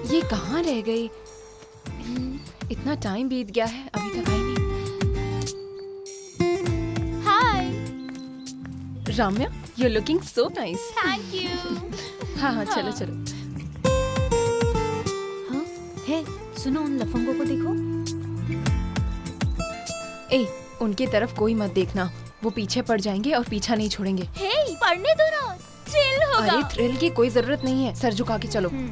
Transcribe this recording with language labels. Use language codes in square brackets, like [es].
[hi] कहाँ रह गई? इतना टाइम बीत गया है, अभी तक आई नहीं। हाय, Ramya, [en] you're looking so nice. Thank you. [hi] हाँ, चलो। हाँ, है, सुनो उन लफंगों को देखो। ए, उनकी तरफ कोई मत देखना, वो पीछे पड़ जाएंगे और पीछा नहीं छोड़ेंगे। हे, पढ़ने दो ना, थ्रिल होगा। अरे थ्रिल की कोई जरूरत नहीं है, सर झुका के चलो।